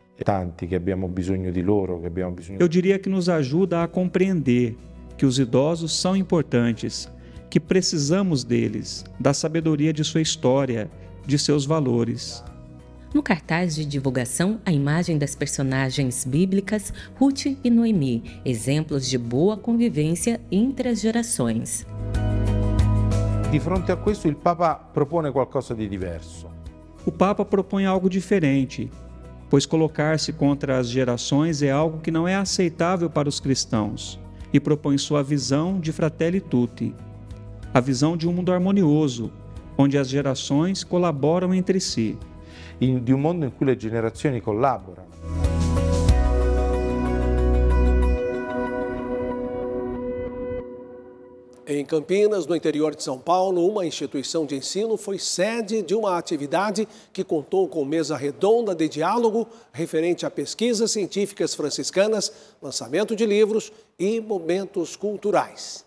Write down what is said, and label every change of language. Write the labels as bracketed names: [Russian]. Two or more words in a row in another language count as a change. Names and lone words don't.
[Portuguese] Eu diria que nos ajuda a compreender que os idosos são importantes, que precisamos deles, da sabedoria de sua história, de seus valores. No cartaz de divulgação, a imagem das personagens bíblicas Ruth e Noemi, exemplos de boa convivência entre as gerações. [Italian] Di fronte a questo, il Papa propone qualcosa di diverso. [Portuguese] O Papa propõe algo diferente, pois colocar-se contra as gerações é algo que não é aceitável para os cristãos, e propõe sua visão de Fratelli Tutti, a visão de um mundo harmonioso, onde as gerações colaboram entre si. [Italian] Di un mondo in cui le generazioni collaborano. [Portuguese] Em Campinas, no interior de São Paulo, uma instituição de ensino foi sede de uma atividade que contou com mesa redonda de diálogo referente a pesquisas científicas franciscanas, lançamento de livros e momentos culturais.